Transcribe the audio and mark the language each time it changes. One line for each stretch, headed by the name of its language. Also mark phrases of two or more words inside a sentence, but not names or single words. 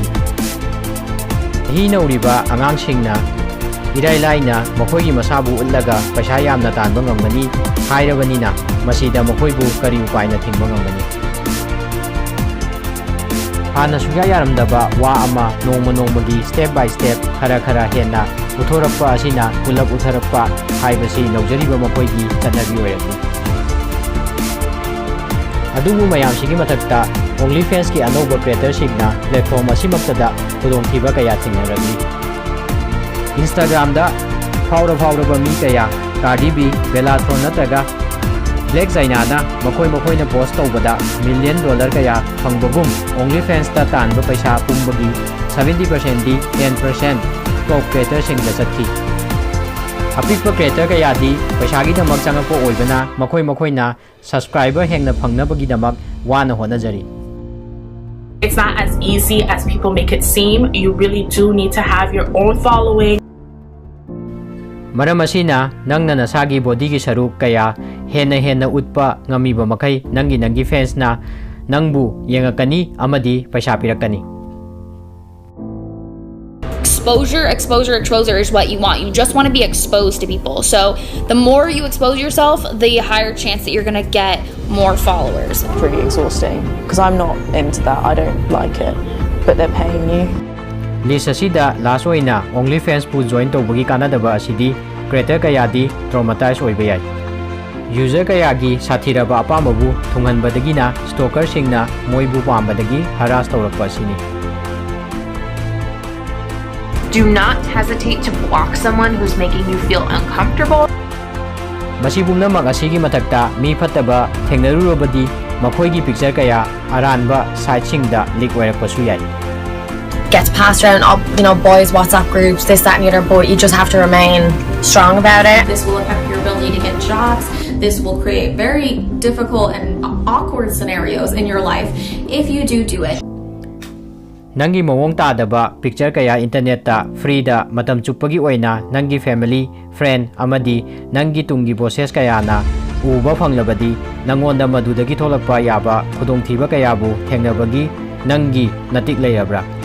Manipuri: Hi nauriba angangsingna irailaina makoigi masabu ullaga paisa yamna tanba ngamgani hairabanina masida makoibu kari upaina thingba ngamgani. Hana sugya yaramdaba wa ama nongmagi
English: step by step
Manipuri: khara henna uthorappa asina pulap utharappa haibasi naujariba makoigi chanabi oirani. Adubu mayam sigi mathakta OnlyFans ki anoba creator signa platform asimaktada khudongthiba kaya thingnaragli. Instagram da Phabra mi kaya Cardi B, Bellathron nataga Black Zainana makoina post tawbada $1 million kaya phangbagum OnlyFans ta tanba paisa pumbagi 70% di 10%
English: top creator
Manipuri: singda sathi. Apikpa creator kaya di paisagi damak changakpo oibana makoina subscriber hengna phangnabagi damak wana honajari.
English: It's not as easy as people make it seem. You really do need to have your own following.
Manipuri: Maram asina nangna nasagi body gi saruk kaya henna utpa ngamiba makai nangi fans na nangbu yengakani amadi paisa pirakani.
English: exposure is what you want. You just want to be exposed to people. So the more you expose yourself, the higher chance that you're going to get more followers. Pretty exhausting because I'm not into that. I don't like it, but they're paying you.
Manipuri: List asida last oina OnlyFans pu join tawbagi kanadaba asidi creator kayadi traumatized oiba yai. User kayagi sathiraba apamabu thunghanbadagi na stalker singna moibu pambadagi harass tawrakpa asini.
English: Do not hesitate to block someone who's making you feel uncomfortable.
Manipuri: Masi pumnamak asigi mathakta mi phattaba thengnarurobadi makhoigi picture kaya aranba site singda leak oirakpasu yai.
English: Gets passed around, boys' WhatsApp groups, this, that, and the other, but you just have to remain strong about it. This will affect your ability to get jobs. This will create very difficult and awkward scenarios in your life if you do it.
Manipuri: Nangi mawong tadaba picture kaya internet ta free da matam chupagi oina nangi family, friend, amadi nangi tungi bosses kaya na uba phanglabadi nangonda madudagi tholakpa yaba khudongthiba kaya bu thengnabagi nangi natik layabra.